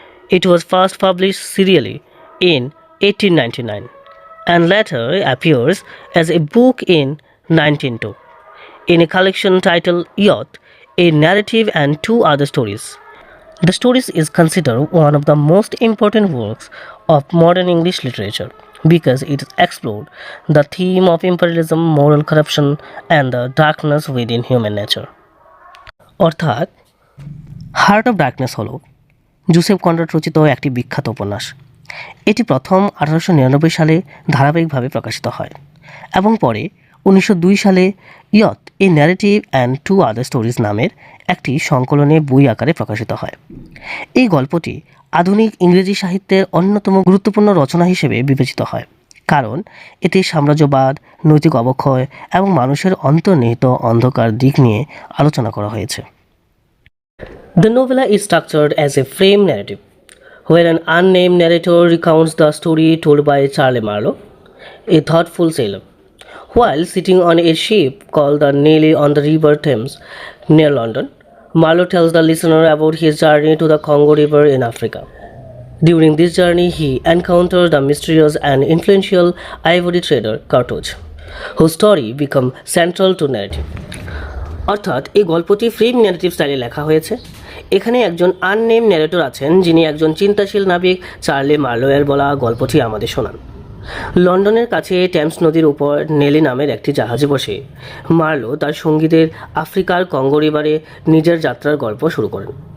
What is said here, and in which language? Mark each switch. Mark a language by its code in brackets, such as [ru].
[en] It was first published serially in 1899 and later appears as a book in 1902 in a collection titled Yacht, a narrative and 2 other stories. The stories is considered one of the most important works of modern English literature because it explored the theme of imperialism, moral corruption and the darkness within human nature. [bn] অর্থাৎ heart of darkness হল Joseph Conrad রচিত একটি বিখ্যাত উপন্যাস। এটি প্রথম 1899 সালে ধারাবাহিকভাবে প্রকাশিত হয় এবং পরে 1902 সালে ইয়ত এ ন্যারেটিভ অ্যান্ড 2 আদার স্টোরিজ নামের একটি সংকলনে বই আকারে প্রকাশিত হয়। এই গল্পটি আধুনিক ইংরেজি সাহিত্যের অন্যতম গুরুত্বপূর্ণ রচনা হিসেবে বিবেচিত হয় কারণ এতে সাম্রাজ্যবাদ, নৈতিক অবক্ষয় এবং মানুষের অন্তর্নিহিত অন্ধকার দিক নিয়ে আলোচনা করা হয়েছে। [en] The novella is structured as a frame narrative, where an unnamed narrator recounts the story told by Charles Marlowe, a thoughtful sailor. While sitting on a ship called the Nelly on the River Thames near London, Marlowe tells the listener about his journey to the Congo River in Africa. During this journey, he encounters the mysterious and influential ivory trader Cartouche, whose story becomes central to narrative. [bn] অর্থাৎ এই গল্পটি frame narrative স্টাইলে লেখা হয়েছে। এখানে একজন unnamed narrator আছেন যিনি একজন চিন্তাশীল নাবিক চার্লি মার্লোয়ের বলা গল্পটি আমাদের শোনান। লন্ডনের কাছে টেমস নদীর উপর নেলি নামের একটি জাহাজে বসে মার্লো তার সঙ্গীদের আফ্রিকার কঙ্গো রিভারে নিজের যাত্রার গল্প শুরু করেন।